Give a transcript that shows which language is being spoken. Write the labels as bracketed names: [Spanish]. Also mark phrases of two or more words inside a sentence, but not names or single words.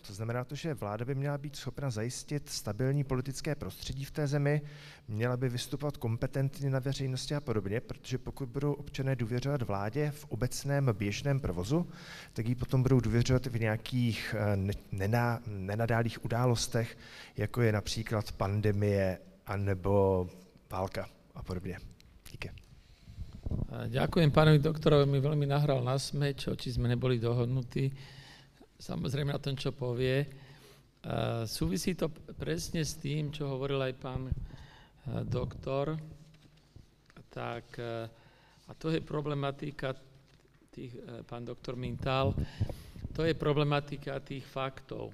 [Czech] To znamená to, že vláda by měla být schopna zajistit stabilní politické prostředí v té zemi, měla by vystupovat kompetentně na veřejnosti a podobně, protože pokud budou občané důvěřovat vládě v obecném běžném provozu, tak jí potom budou důvěřovat v nějakých nenadálých událostech, jako je například pandemie anebo válka a podobně. Díky. [Slovak] Ďakujem pánovi doktorovi, mi veľmi nahral na smeč, či sme neboli dohodnutí, samozrejme na tom, čo povie. Súvisí to presne s tým, čo hovoril aj pán doktor, tak, a to je problematika pán doktor Mintal, to je problematika tých faktov.